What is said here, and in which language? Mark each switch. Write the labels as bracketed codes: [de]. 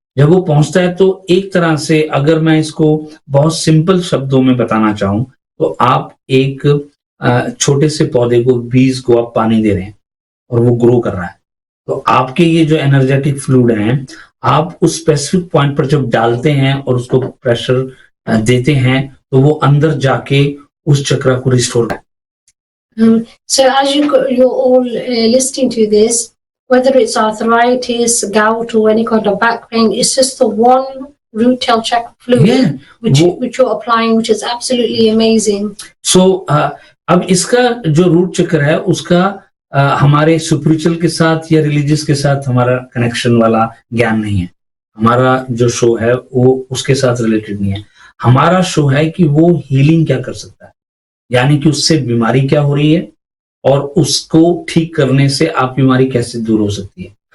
[hi] जब वो पहुंचता है तो एक तरह से, अगर मैं इसको बहुत सिंपल शब्दों में बताना चाहूं, तो आप एक छोटे से पौधे को, बीज को आप पानी दे रहे हैं और वो ग्रो कर रहा है, तो आपके ये जो एनर्जेटिक फ्लूइड हैं, आप उस स्पेसिफिक पॉइंट पर जब डालते हैं और उसको प्रेशर देते हैं, तो वो अंदर जाके उस चक्र को रिस्टोर करता है। [en] So as you're all listening to this, whether it's arthritis, gout, or any kind of back pain, it's just the one root tail chakra fluid which you're applying, which is absolutely amazing. So [hi] अब इसका जो root चक्र है उसका हमारे spiritual के साथ या रिलीजियस के साथ हमारा कनेक्शन वाला ज्ञान नहीं है। हमारा जो शो है वो उसके साथ रिलेटेड नहीं है। हमारा शो है कि वो हीलिंग क्या कर सकता है, यानी कि उससे बीमारी क्या हो रही है और उसको ठीक करने से आप बीमारी कैसे दूर हो सकती है।